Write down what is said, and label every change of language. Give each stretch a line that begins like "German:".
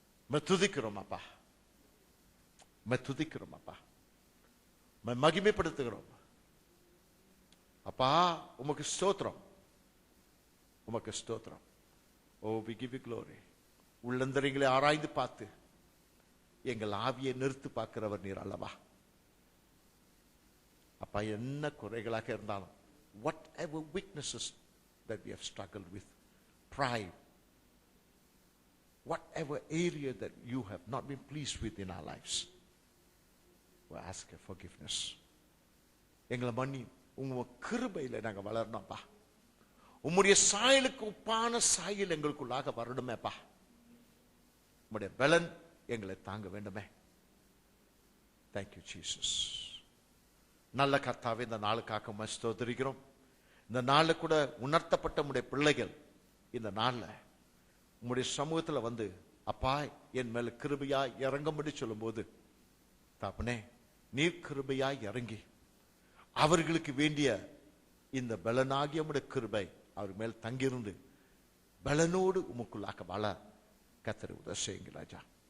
Tamil: துதிக்கிறோம் அப்பா, துதிக்கிறோம் அப்பா, மகிமைப்படுத்துகிறோம் அப்பா. உமக்கு ஸ்தோத்திரம், உமக்கு ஸ்தோத்திரம். ஓ,
English: we give you glory.
Tamil: உள்ளந்தரைகளை ஆராய்ந்து பார்த்து எங்கள் ஆவியை நிறுத்து பார்க்கிறவர் நீர் அல்லவா? அப்பா, என்ன குறைகளாக இருந்தாலும்,
English: whatever weaknesses that we have struggled with, pride, whatever area that you have not been pleased with in our lives, we ask for forgiveness.
Tamil: எங்களை மன்னி, உங்க கிருபையில நாங்க வளரணும்ப்பா. உம்முடைய சாயலுக்கு ஒப்பான சாயல் எங்களுக்குள்ளாக வரணுமேப்பா. உம்முடைய பலன் எங்களை தாங்க வேண்டுமே.
English: Thank you, Jesus.
Tamil: நல்ல கர்த்தாவே, இந்த நாளுக்காக உம்மை ஸ்தோத்திரிக்கிறோம். இந்த நாள்ல கூட உணர்த்தப்பட்ட உம்முடைய பிள்ளைகள் இந்த நாள்ல உம்முடைய சமூகத்துல வந்து, அப்பா என் மேல கிருபையா இறங்கும்படி சொல்லும்போது, தகப்பனே நீர் கிருபையா இறங்கி அவர்களுக்கு வேண்டிய இந்த பலனாகிய உம்முடைய கிருபை அவர் மேல் தங்கியிருந்து பலனோடு உமக்குள்ளாக வாழ கர்த்தர் உதவி செய்யுங்க ராஜா.